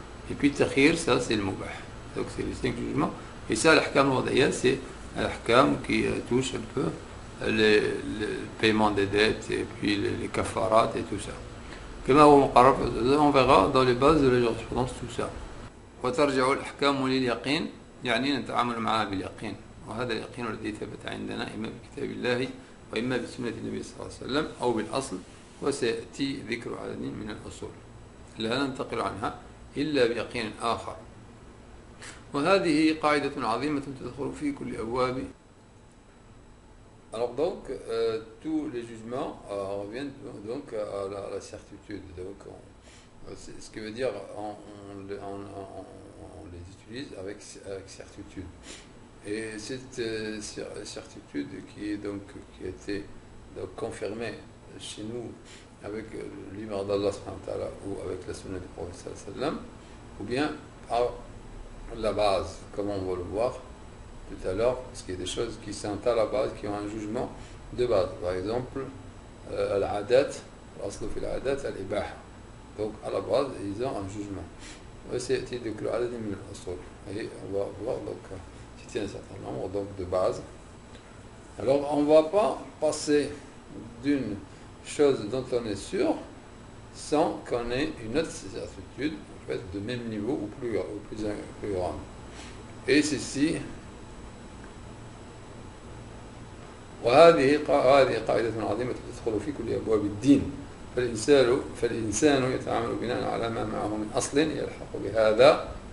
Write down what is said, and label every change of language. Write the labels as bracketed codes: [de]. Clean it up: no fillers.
[fr] Et puis takhir, ça c'est le mubah. Donc c'est les 5 jugements. Et ça, l'ahkam wadaya, c'est l'ahkam qui touche un peu le paiement des dettes et puis les kafarat et tout ça. On verra dans les bases de la jurisprudence tout ça. [ar] وترجع الأحكام لليقين يعني نتعامل معها باليقين وهذا اليقين الذي ثبت عندنا إما بكتاب الله وإما بسنة النبي صلى الله عليه وسلم أو بالأصل وسيأتي ذكر عدد من الأصول لا ننتقل عنها إلا بيقين آخر. وهذه قاعدة عظيمة تدخل في كل أبواب. [fr] Alors donc, tous les jugements reviennent donc à la certitude. Donc, ce qui veut dire on les utilise avec certitude. Et cette certitude qui a été donc confirmée chez nous avec l'imam d'Allah ou avec la sunna du prophète sallam, ou bien par la base, comme on va le voir tout à l'heure, parce qu'il y a des choses qui sont à la base, qui ont un jugement de base. Par exemple, al-adat, l'aslu fi al-adat, al-ibaha. Donc à la base, ils ont un jugement. C'est donc le adad min al-usul. Et on va voir donc citer un certain nombre donc, de bases. Alors on ne va pas passer d'une chose dont on est sûr sans qu'on ait une autre certitude en fait, de même niveau ou plus grande. Et ceci [ar] وهذه قاعدة عظيمة تدخل في كل أبواب الدين فالإنسان يتعامل بناء على ما معه من أصل يلحق بهذا